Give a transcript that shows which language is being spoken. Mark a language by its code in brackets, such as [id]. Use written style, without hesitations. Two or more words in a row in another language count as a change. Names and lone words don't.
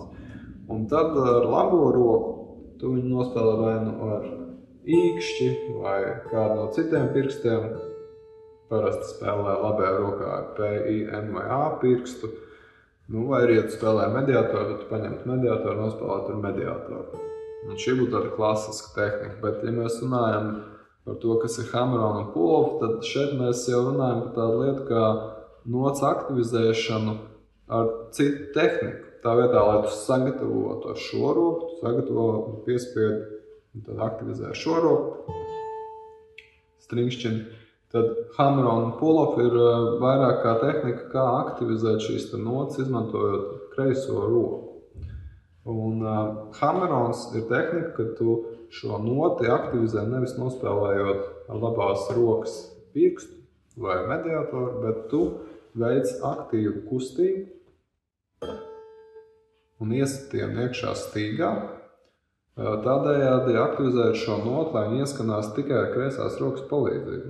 [lv] Un tad ar labo roku tu viņu nospēlē vai nu ar īkšķi vai kādu no citiem pirkstiem. Parasti spēlē labajā rokā ar P, I, N vai A pirkstu. Vai arī, ja tu spēlē mediātoru, tad tu paņemtu mediātoru un nospēlētu ar mediātoru. Un šī būtu tāda klasiska tehnika, bet ja mēs runājam par to, kas ir hammer-on un pull-off, tad šeit mēs jau runājam par tādu lietu kā nots aktivizēšanu ar citu tehniku. Tā vietā, lai tu sagatavotu ar šo roku, tu sagatavo un piespiedi, un tad aktivizē šo roku, stringšķini. Tad hammer-on un pull-off ir vairāk kā tehnika, kā aktivizēt šīs notas, izmantojot kreiso roku. Un hammer-ons ir tehnika, ka tu šo noti aktivizē nevis nospēlējot ar labās rokas pirkstu vai mediātoru, bet tu veic aktīvu kustību un iesitienu iekšā stīgā, tādējādi aktivizēt šo notu, lai viņi ieskanās tikai ar kreisās rokas palīdzību.